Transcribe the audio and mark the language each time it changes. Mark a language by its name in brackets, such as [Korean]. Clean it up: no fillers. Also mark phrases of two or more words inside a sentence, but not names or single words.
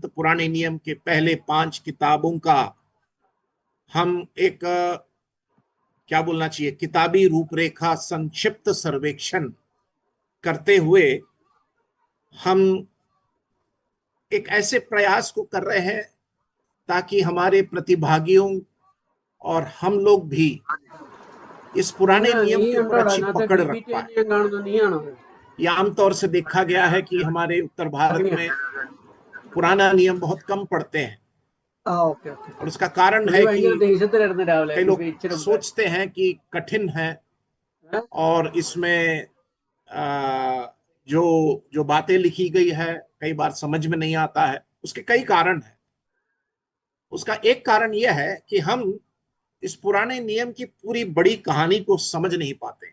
[Hindi] पुराने नियम के पहले 5 किताबों का हम एक क्या बोलना चाहिए, किताबी रूपरेखा संक्षिप्त सर्वेक्षण करते हुए हम एक ऐसे प्रयास को कर रहे हैं ताकि हमारे प्रतिभागियों और हम लोग भी इस पुराने नियम के ऊपर अच्छी पकड़ रख पाए। यह आमतौर से देखा गया है कि हमारे उत्तर भारत में पुराना नियम बहुत कम पढ़ते हैं [Malayalam] ഓക്കെ ഓക്കെ [Hindi] और उसका कारण है [Malayalam] പുള്ളി [Hindi] कि [Malayalam] ഭയങ്കര ദേഷ്യത്തിലായിരുന്നു രാവിലെ [Hindi] कई लोग [Malayalam] നമുക്ക് ഇച്ചിരി മുമ്പ്. [Hindi] सोचते हैं कि कठिन है और इसमें जो जो बातें लिखी गई है कई बार समझ में नहीं आता है। उसके कई कारण हैं। उसका एक कारण यह है कि हम इस पुराने नियम की पूरी बड़ी कहानी को समझ नहीं पाते।